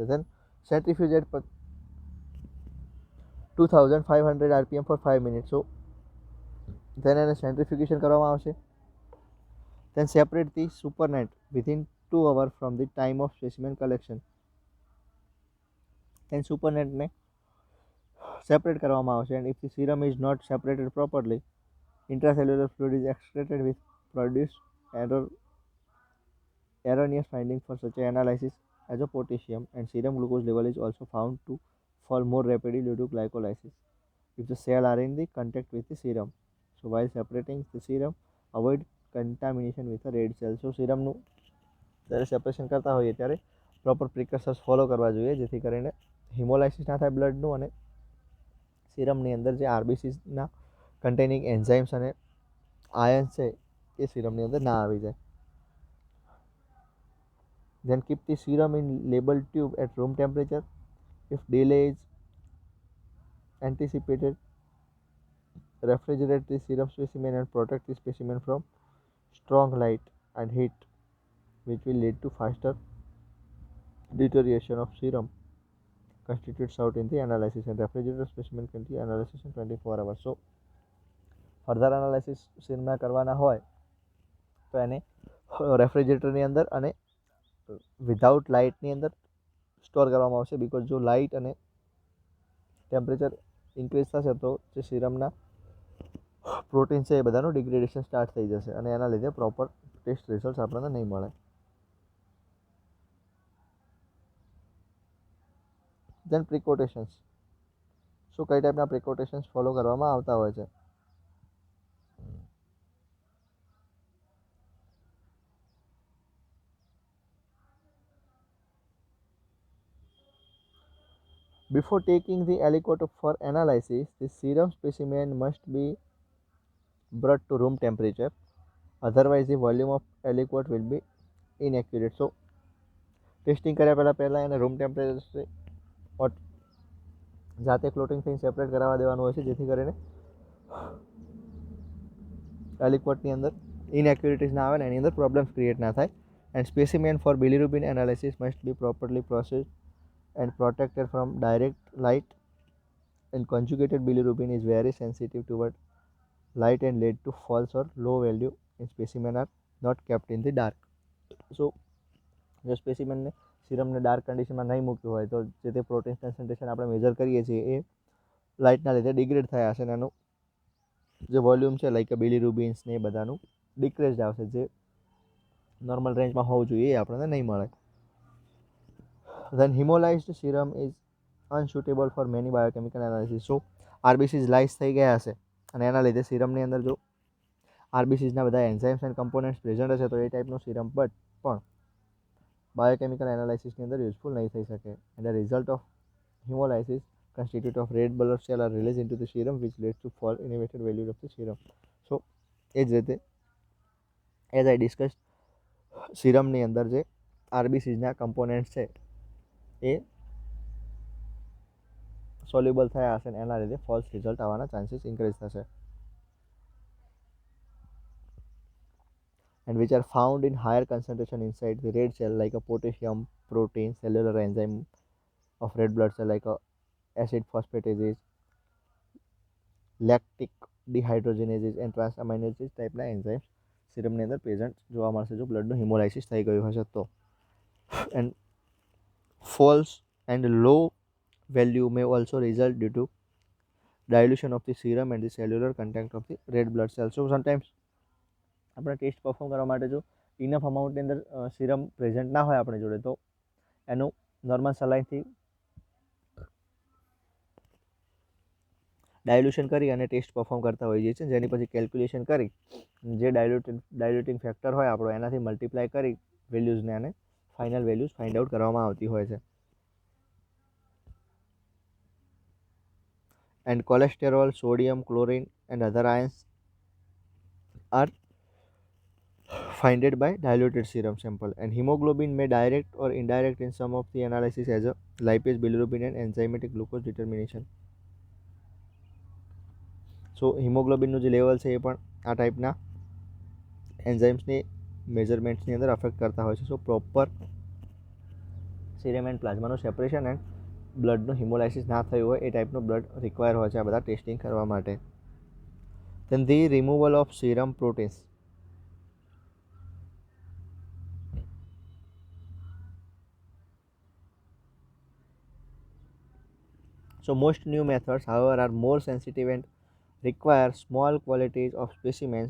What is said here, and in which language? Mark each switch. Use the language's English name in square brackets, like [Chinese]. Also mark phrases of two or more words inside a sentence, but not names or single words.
[English] Then centrifuge at 2500 RPM for 5 minute. So then [Gujarati] એને સેન્ટ્રીફ્યુગેશન કરવામાં આવશે. [English] Then separate the supernate within 2 hours from the time of specimen collection. Then supernet [Gujarati] ને સેપરેટ કરવામાં આવશે. [English] And if the serum is not separated properly, intracellular fluid is extracted with produced erroneous finding for such an analysis as a potassium, and serum glucose level is also found to fall more rapidly due to glycolysis if the cell are in the contact with the serum. So while separating the serum, avoid contamination with the red cell. [Gujarati] So સીરમનું જ્યારે સેપરેશન કરતા હોઈએ ત્યારે [English] proper precautions follow [Gujarati] કરવા જોઈએ જેથી કરીને હિમોલાઇસિસ ના થાય બ્લડનું અને સીરમની અંદર જે આરબીસીસના [English] containing enzymes [Gujarati] અને આયન્સ છે એ સીરમની અંદર ના આવી જાય. [English] Then keep the serum in labeled tube at room temperature. If delay is anticipated, refrigerate the serum specimen and protect the specimen from strong light and heat, which will lead to faster deterioration of serum constitutes out in the analysis, and refrigerated specimen continue analysis in 24 hours. So further analysis [Gujarati] સીરમના કરવાના હોય તો એને રેફ્રિજરેટરની અંદર અને વિધાઉટ લાઇટની અંદર સ્ટોર કરવામાં આવશે. બિકોઝ જો લાઇટ અને ટેમ્પરેચર ઇન્ક્રીઝ થશે તો જે સીરમના પ્રોટીન છે એ બધાનું [English] degradation start [Gujarati] થઈ જશે અને એના લીધે [English] proper test result [Gujarati] આપણને નહીં મળે. [English] Then precautions. [Gujarati] શું કઈ ટાઈપના પ્રિકોટેશન્સ ફોલો કરવામાં આવતા હોય છે? [English] Before taking the aliquot for analysis, the serum specimen must be brought to room temperature. Otherwise, the volume of aliquot will be inaccurate. So, [Gujarati] ટેસ્ટિંગ કર્યા પહેલાં એને [English] room temperature [Gujarati] જાતે ક્લોટિંગ થઈને સેપરેટ કરાવવા દેવાનું હોય છે જેથી કરીને એલિક્વટની અંદર ઇનએક્યુરેટીઝ ના આવે ને એની અંદર [English] problems create [Gujarati] ના થાય. [English] And specimen for bilirubin analysis must be properly processed and protected from direct light, and conjugated bilirubin is very sensitive toward light and lead to false or low value in specimen are not kept in the dark. [Gujarati] So જો સ્પેસિમેનને સીરમને ડાર્ક કન્ડિશનમાં નહીં મૂક્યું હોય તો જે તે [English] protein concentration [Gujarati] આપણે મેજર કરીએ છીએ એ લાઇટના લીધે ડિગ્રેડ થયા હશે અને એનું જે વોલ્યુમ છે [English] like bilirubins [Gujarati] ને એ બધાનું ડિક્રેઝ આવશે, જે નોર્મલ રેન્જમાં હોવું જોઈએ એ આપણને નહીં મળે. [English] Then hemolyzed serum is unsuitable for many biochemical analysis. So RBCs [Gujarati] લાઇઝ થઈ ગયા હશે અને એના લીધે સીરમની અંદર જો આરબીસીસના બધા [English] enzymes and components present [Gujarati] હશે તો એ ટાઈપનું સીરમ પણ બાયોકેમિકલ એનાલિસિસની અંદર યુઝફુલ નહીં થઈ શકે. [English] And the result of hemolysis constitute of red blood cell are released into the serum which leads to fall in elevated value of the serum. [Gujarati] So એ જ રીતે [English] as I discuss [Gujarati] સીરમની અંદર જે આરબીસીસના કમ્પોનન્ટ્સ છે એ સોલ્યુબલ થયા હશે ને એના લીધે [English] false result [Gujarati] આવવાના [English] chances increase [Gujarati] થશે. [English] And which are found in higher concentration inside the red cell like a potassium, protein, cellular enzyme of red blood cell like a acid phosphatases, lactic dehydrogenases and transaminases [Gujarati] ટાઈપના એન્ઝાઇમ્સ સીરમની અંદર પ્રેઝન્ટ જોવા મળશે જો બ્લડનું હિમોલાઇસિસ થઈ ગયું હશે તો. [English] એન્ડ false and low value may also result due to dilution of the serum and the cellular content of the red blood cells. So sometimes [Gujarati] આપણે [English] test perform [Gujarati] કરવા માટે જો ઇનફ અમાઉન્ટની અંદર સીરમ પ્રેઝન્ટ ના હોય આપણી જોડે તો એનું નોર્મલ સલાઈનથી ડાયલ્યુશન કરી અને [English] test perform [Gujarati] કરતા હોઈએ છીએ, જેની પછી કેલ્ક્યુલેશન કરી જે [English] diluting factor [Gujarati] હોય આપણો એનાથી મલ્ટીપ્લાય કરી વેલ્યુઝને અને [English] final values find out [Gujarati] કરવામાં આવતી હોય છે. [English] And cholesterol, sodium, chlorine and other ions are finded by diluted serum sample, and hemoglobin may direct or indirect in some of the analysis as a lipase, bilirubin and enzymatic glucose determination. [Gujarati] So હિમોગ્લોબિનનું જે લેવલ છે એ પણ આ ટાઈપના એન્ઝાઇમ્સની મેઝરમેન્ટ્સની અંદર અફેક્ટ કરતા હોય છે. [English] So proper serum and [Gujarati] પ્લાઝમાનું સેપરેશન એન્ડ બ્લડનું હિમોલાઇસિસ ના થયું હોય એ ટાઈપનું બ્લડ રિક્વાયર હોય છે આ બધા ટેસ્ટિંગ કરવા માટે. [English] Then the removal of serum proteins. So most new methods, however, are more sensitive and require small quantities of specimens.